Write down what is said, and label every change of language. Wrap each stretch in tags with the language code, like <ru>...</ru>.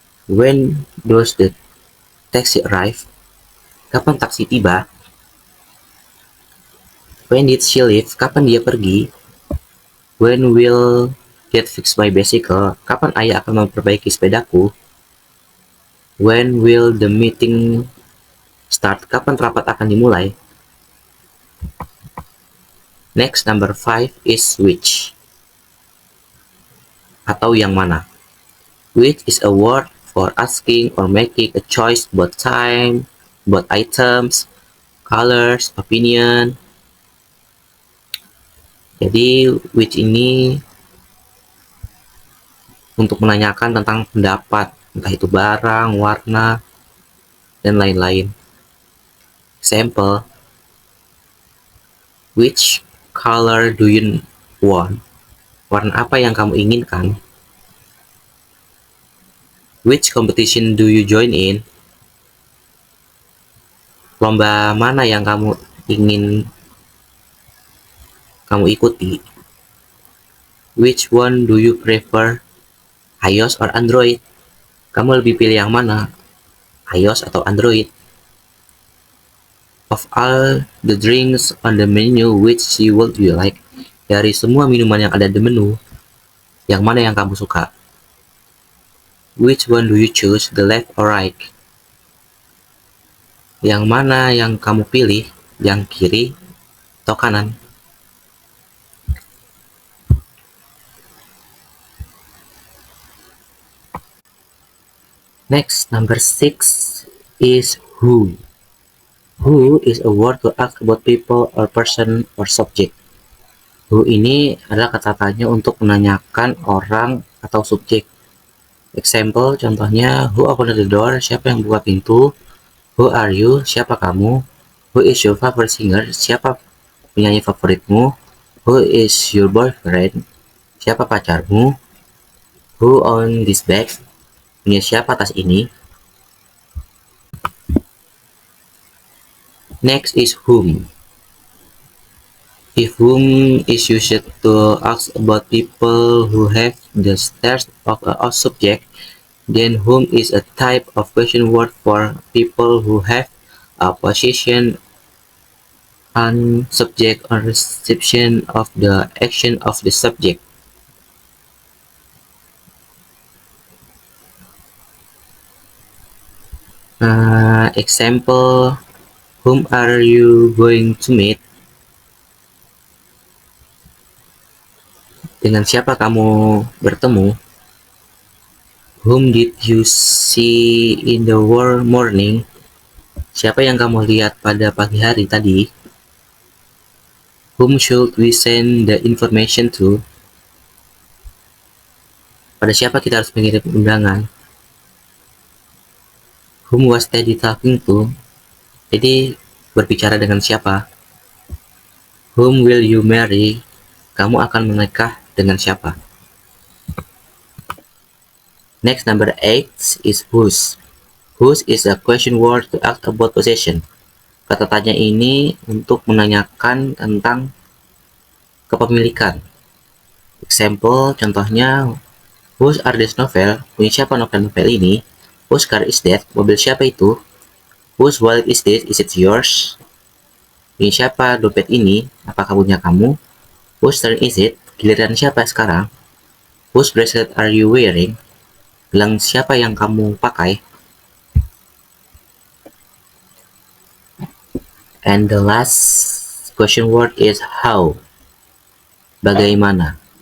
<en>When does the taxi arrive?</en> <id>Kapan taksi tiba?</id> <en>When did she leave?</en> <id>Kapan dia pergi?</id> <en>When will get fix my bicycle? Kapan ayah akan memperbaiki sepedaku? When will the meeting start?</en> <id>Kapan rapat akan dimulai?</id> <en>Next, number 5 is which.</en> <id>Atau yang mana.</id> <en>Which is a word for asking or making a choice about time, about items, colors, opinion.</en> <id>Jadi, which ini untuk menanyakan tentang pendapat, entah itu barang, warna, dan lain-lain.</id> <en>Example, which color do you want?</en> <id>Warna apa yang kamu inginkan?</id> <en>Which competition do you join in?</en> <id>Lomba mana yang kamu ingin kamu ikuti?</id> <en>Which one do you prefer? iOS or Android?</en> <id>Kamu lebih pilih yang mana? iOS atau Android?</id> <en>Of all the drinks on the menu, which would you like?</en> <id>Dari semua minuman yang ada di menu, yang mana yang kamu suka?</id> <en>Which one do you choose, the left or right?</en> <id>Yang mana yang kamu pilih, yang kiri atau kanan?</id> <en>Next, number 6 is who. Who is a word to ask about people or person or subject.</en> <id>Who ini adalah kata tanya untuk menanyakan orang atau subjek.</id> <en>Example,</en> <id>contohnya,</id> <en>who opened the door?</en> <id>Siapa yang buka pintu?</id> <en>Who are you?</en> <id>Siapa kamu?</id> <en>Who is your favorite singer?</en> <id>Siapa penyanyi favoritmu?</id> <en>Who is your boyfriend?</en> <id>Siapa pacarmu?</id> <en>Who owns this bag?</en> <id>Punya siapa tas ini?</id> <en>Next is whom. If whom is used to ask about people who have the status of a subject, then whom is a type of question word for people who have a position on subject or reception of the action of the subject. Example, whom are you going to meet?</en> <id>Dengan siapa kamu bertemu?</id> <en>Whom did you see in the morning?</en> <id>Siapa yang kamu lihat pada pagi hari tadi?</id> <en>Whom should we send the information to?</en> <id>Pada siapa kita harus mengirim undangan?</id> <en>Whom was Teddy talking to?</en> <id>Jadi berbicara dengan siapa?</id> <en>Whom will you marry?</en> <id>Kamu akan menikah dengan siapa?</id> <en>Next, number 8 is whose. Whose is a question word to ask about possession.</en> <id>Kata tanya ini untuk menanyakan tentang kepemilikan.</id> <en>Example,</en> <id>contohnya,</id> <en>whose are this novel?</en> <id>Punya siapa novel-novel ini?</id> <en>Whose car is that?</en> <id>Mobil siapa itu?</id> <en>Whose wallet is this? Is it yours?</en> <id>Punya siapa dompet ini? Apakah punya kamu?</id> <en>Whose turn is it?</en> <id>Giliran siapa sekarang?</id> <en>Whose bracelet are you wearing?</en> <id>Gelang siapa yang kamu pakai?</id> <en>And the last question word is how.</en> <id>Bagaimana.</id>